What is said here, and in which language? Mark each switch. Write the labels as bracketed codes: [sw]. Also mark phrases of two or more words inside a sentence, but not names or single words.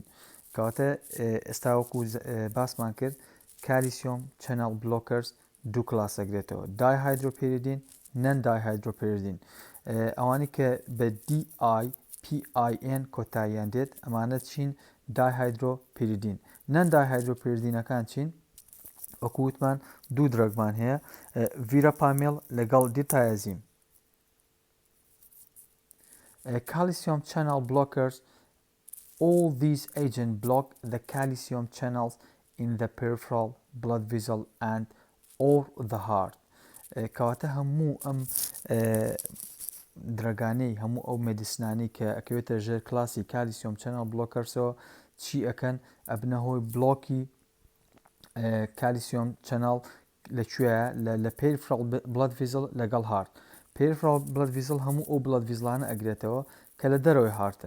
[ckb] کەواتە ئێستا وەکو باسمان کرد، [en] calcium channel blockers [ckb] دوو کلاسەگرێتەوە: دایهایدرۆپیریدین، [en] non dihydropyridine. [ckb] ئەوانی کە بە DIPIN کۆتاییان دێت، ئەمانە چین؟ دایهایدرۆپیریدین. [en] non dihydropyridines [ckb] چین؟ وەکووتمان دوو درەگمان هەیە: ڤیراپامێڵ لەگەڵ دیتایەزیم. [en] Calcium channel blockers, all these agents block the calcium channels in the peripheral blood vessel and or the heart. [ckb] کەواتە هەموو ئەم درەگانەی، هەموو ئەو مێدیسنانەی کە ئەکەوێتە ژێر کلاسی [en] calcium channel blockers, [ckb] چی ئەکەن؟ ئەبنە هۆی بلۆکی [en] calcium channel [ckb] لەکوێیە؟ لە [en] peripheral blood vessel [ckb] لەگەڵ هارت. [en] peripheral blood vessel [ckb] هەموو ئەو [en] blood vessels [ckb] ئەگرێتەوە کە لە دەرەوەی هارتن.